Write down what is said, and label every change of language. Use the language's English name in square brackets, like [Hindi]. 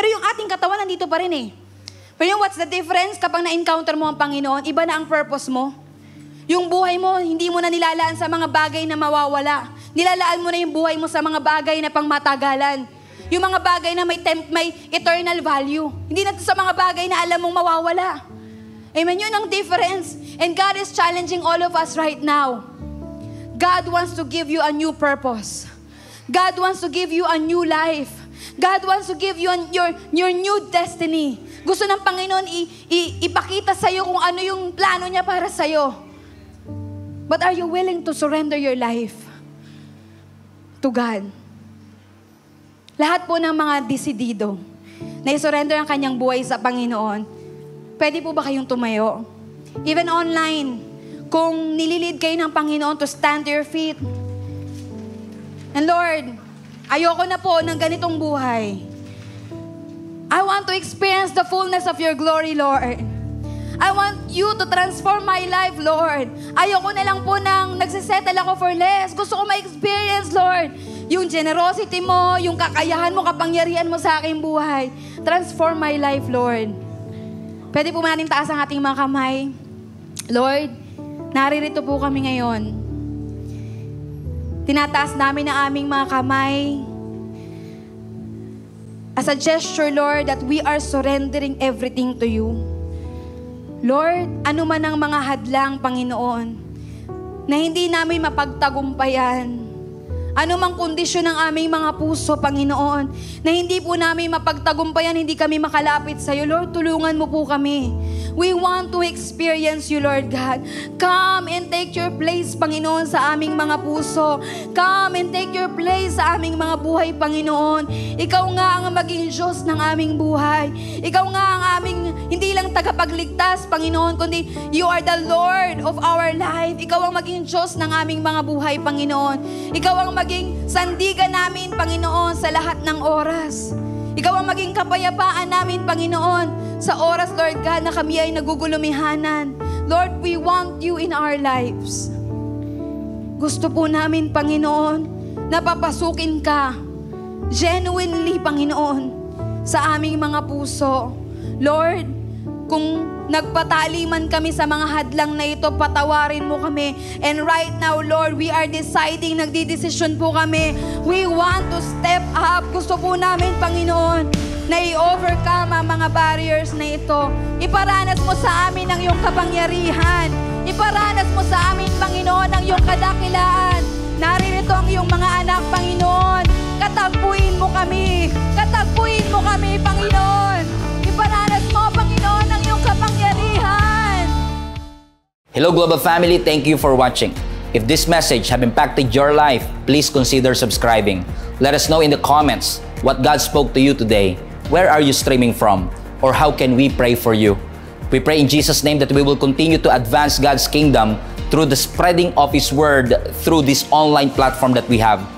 [Filipino] Pero yung ating katawan, nandito pa rin eh. Pero yung [English] what's the difference [Filipino] kapag na-encounter mo ang Panginoon, iba na ang purpose mo. Yung buhay mo, hindi mo na nilalaan sa mga bagay na mawawala. Nilalaan mo na yung buhay mo sa mga bagay na pangmatagalan. Yung mga bagay na may [English] eternal value. [Filipino] Hindi na sa mga bagay na alam mong mawawala. Amen? Yun ang difference. [English] And God is challenging all of us right now. God wants to give you a new purpose. God wants to give you a new life. God wants to give you your new destiny. [Filipino] Gusto ng Panginoon ipakita sa'yo kung ano yung plano niya para sa'yo. [English] But are you willing to surrender your life to God? [Filipino] Lahat po ng mga desidido na isurrender ang kanyang buhay sa Panginoon, pwede po ba kayong tumayo? [English] Even online, [Filipino] kung nililid kayo ng Panginoon [English] to stand to your feet. [Filipino] And Lord, ayoko na po ng ganitong buhay. [English] I want to experience the fullness of your glory, Lord. I want you to transform my life, Lord. [Filipino] Ayoko na lang po nang nagsisettle ako [English] for less. [Filipino] Gusto ko ma-experience, Lord, yung generosity mo, yung kakayahan mo, kapangyarihan mo sa aking buhay. [English] Transform my life, Lord. [Filipino] Pwede po natin taas ang ating mga kamay. Lord, naririto po kami ngayon. Tinataas namin ang aming mga kamay [English] as a gesture, Lord, that we are surrendering everything to you. [Filipino] Lord, ano man ang mga hadlang, Panginoon, na hindi namin mapagtagumpayan, ano mang kondisyon ng aming mga puso, Panginoon, na hindi po namin mapagtagumpayan, hindi kami makalapit sa iyo, Lord, tulungan mo po kami. [English] We want to experience you, Lord God. Come and take your place, Panginoon, [Filipino] sa aming mga puso. [English] Come and take your place [Filipino] sa aming mga buhay, [English] Panginoon. [Filipino] Ikaw nga ang maging Diyos ng aming buhay. Ikaw nga ang aming, hindi lang tagapagligtas, Panginoon, kundi [English] you are the Lord of our life. [Filipino] Ikaw ang maging Diyos ng aming mga buhay, Panginoon. Ikaw ang maging sandigan namin, Panginoon, sa lahat ng oras. Ikaw ang maging kapayapaan namin, Panginoon, sa oras, Lord God, na kami ay nagugulumihanan. [English] Lord, we want you in our lives. [Filipino] Gusto po namin, Panginoon, na papasukin ka genuinely, Panginoon, sa aming mga puso. Lord, kung nagpatali man kami sa mga hadlang na ito, patawarin mo kami. [English] And right now, Lord, we are deciding, [Filipino] nagdidesisyon po kami. [English] We want to step up. [Filipino] Gusto po namin, Panginoon, na i-overcome ang mga barriers na ito. Iparanas mo sa amin ang iyong kapangyarihan. Iparanas mo sa amin, Panginoon, ang iyong kadakilaan. Naririto ang iyong mga anak, Panginoon. Katagpuin mo kami. Katagpuin mo kami, Panginoon. Iparanas mo, Panginoon, ang iyong kapangyarihan. [English] Hello, Global Family. Thank you for watching. If this message have impacted your life, please consider subscribing. Let us know in the comments what God spoke to you today. Where are you streaming from? Or how can we pray for you? We pray in Jesus' name that we will continue to advance God's kingdom through the spreading of His Word through this online platform that we have.